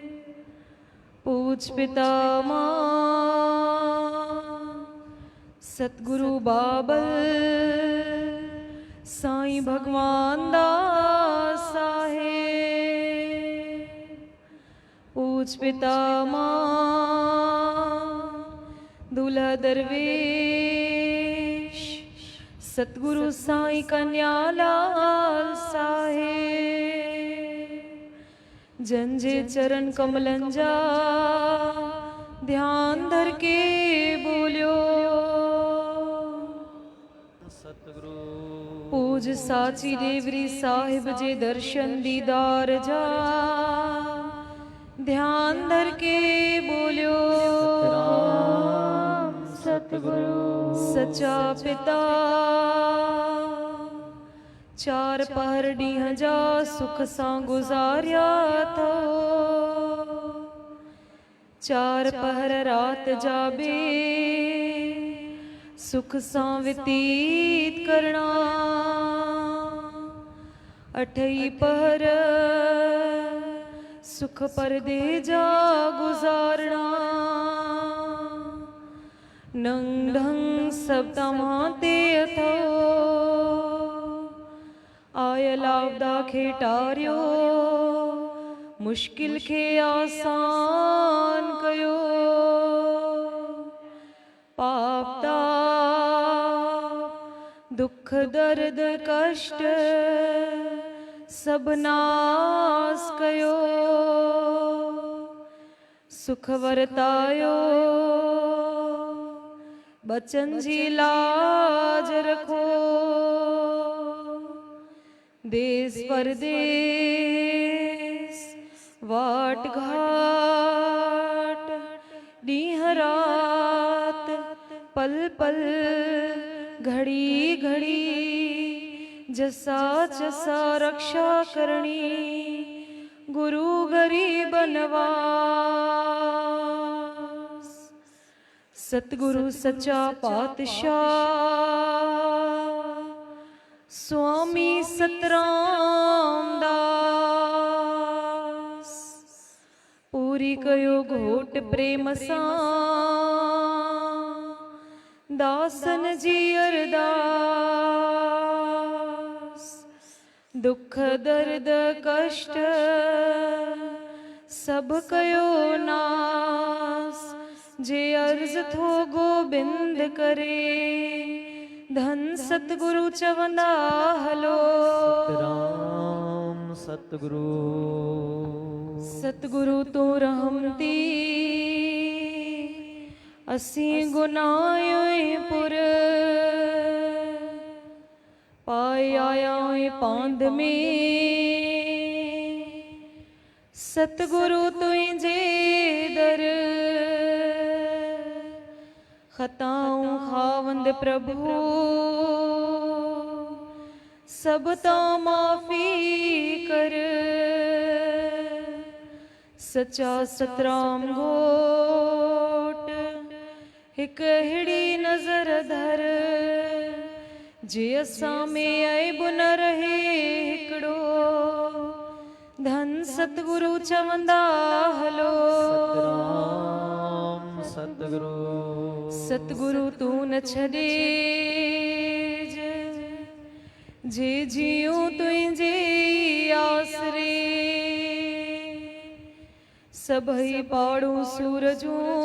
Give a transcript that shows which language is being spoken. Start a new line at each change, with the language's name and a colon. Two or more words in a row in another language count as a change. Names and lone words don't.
Sindhi: पूज पितामह सतगुरु बाबल साईं भगवान दास साहेब। पूज पितामह दूल्हा दरवेश सतगुरु साईं कन्यालाल साहेब। जंजे चरण कमलंजा ध्यान धर के बोलियो सतगुरु। पूज साची देवरी साहिब जे दर्शन दीदार जा ध्यान धर के बोलियो सतगुरु। सच्चा पिता चार पहर डीह जा सुख सां गुजारिया थो। चार पहर रात जाबे सुख सां व्यतीत करना। अठई पहर सुख परदे जा गुजारना। नंग ढंग सब तमाते अथो आयल आवदा खेटारियो मुश्किल खे आसान कयो। पाप ताप दुख दर्द कष्ट सब नास कयो। सुख वरतायो बचन जी लाज रखो। देश परदेस वाट घाट डीह रात पल पल घड़ी घड़ी जसा जसा रक्षा करनी। गुरु गरीब नवास सतगुरु सच्चा पातशाह स्वामी सतराम दास। पूरी कयो घोट प्रेम सां दासन जी अरदास। दुख दर्द कष्ट सब कयो नास। जे अर्ज थो गोबिंद करे धन सतगुरु चवंदा हलो। सतराम सतगुरु। सतगुरु तू रहमती असी गुनाह पुर पाए आया पांद में। सतगुरु तुझे दर खताऊं खाव खावंद प्रभु सबता माफी कर, सच्चा सतराम घोट हिक हिड़ी नजर धर, जे असां में ऐब न रहे हिकड़ो, धन सतगुरु चवंदा हलो। सतराम सतगुरु सतगुरु तू न छॾे, जे जियूं तुंहिंजे आसरे, सभई पाड़ू सूरजूं